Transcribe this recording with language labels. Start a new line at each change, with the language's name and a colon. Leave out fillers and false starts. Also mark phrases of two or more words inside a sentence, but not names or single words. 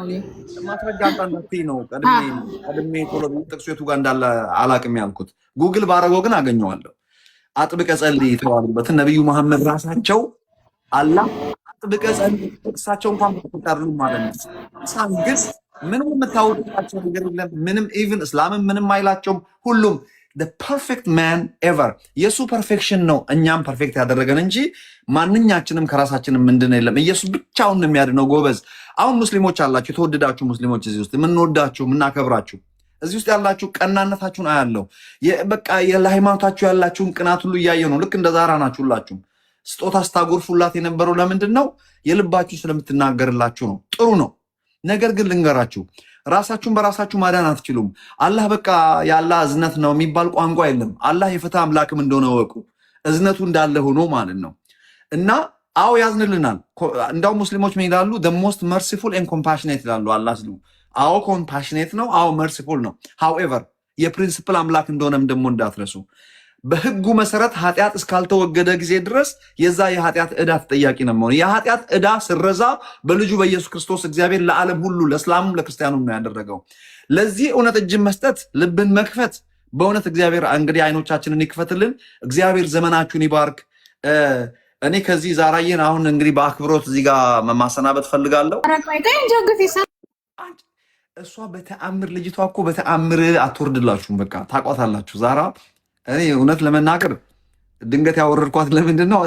Amharic: ማስረጃ ነው። ቀድሜ ቶሎ ጥቅሱ የቱ ጋር እንዳለ አላቅም ያልኩት ጉግል ባረገው ግን አገኘዋለሁ። አጥብቀ ጸልይ የተባሉበትን ነቢዩ መሐመድ ራሳቸው አላህ አጥብቀ ጸልይ እሳቸው እንኳን ተቆጣሩ ማለት ነው። ሳንግስ ምንም የምታወጣቸው ነገር የለም። ምንም ኢቭን እስላምን ምንም አይላቸውም። ሁሉም
English: the perfect man ever
Amharic: የሱ ፐርፌክሽን ነው እኛም ፐርፌክት ያደረገን እንጂ ማንኛችንም ከራሳችንም ምንድን የለም። ኢየሱስ ብቻውን የሚያድነው ጎበዝ። አሁን ሙስሊሞች አላችሁ፣ የተወደዳችሁ ሙስሊሞች እዚህ ውስጥ የምንወዳችሁ የምናከብራችሁ እዚህ ውስጥ ያላችሁ ቀናነታችሁን አያለው። በቃ ለሃይማኖታችሁ ያላችሁን ቅናት ሁሉ እያየ ነው። ልክ እንደ ዛራ ናችሁ። ሁላችሁም ስጦታ ስታጎርፉላት የነበረው ለምንድን ነው? የልባችሁ ስለምትናገርላችሁ ነው። ጥሩ ነው። ነገር ግን ልንገራችሁ፣ ራሳችሁን በራሳችሁ ማዳን አትችሉም። አላህ በቃ የአላህ እዝነት ነው የሚባል ቋንቋ የለም። አላህ የፍትህ አምላክም እንደሆነ ወቁ። እዝነቱ እንዳለ ሆኖ ማለት ነው። እና አዎ ያዝንልናል። እንዳውም ሙስሊሞች ምን ይላሉ?
English: the most merciful and compassionate
Amharic: ይላሉ። አላህ ስሉ አዎ ኮምፓሽኔት ነው። አዎ መርሲፉል ነው። ሃውኤቨር የፕሪንሲፕል አምላክ እንደሆነም ደግሞ እንዳትረሱ። በህጉ መሰረት ኃጢአት እስካልተወገደ ጊዜ ድረስ የዛ የኃጢአት ዕዳ ተጠያቂ ነው የሚሆነው። የኃጢአት ዕዳ ስረዛ በልጁ በኢየሱስ ክርስቶስ እግዚአብሔር ለዓለም ሁሉ ለእስላሙም ለክርስቲያኑም ነው ያደረገው። ለዚህ እውነት እጅን መስጠት፣ ልብን መክፈት። በእውነት እግዚአብሔር እንግዲህ አይኖቻችንን ይክፈትልን። እግዚአብሔር ዘመናችሁን ይባርክ። እኔ ከዚህ ዛራዬን አሁን እንግዲህ በአክብሮት እዚህ ጋር ማሰናበት ፈልጋለሁ። እሷ በተአምር ልጅቷ እኮ በተአምር አትወርድላችሁም። በቃ ታቋታላችሁ። ዛራ እኔ እውነት ለመናገር ድንገት ያወረድኳት ለምንድን ነው?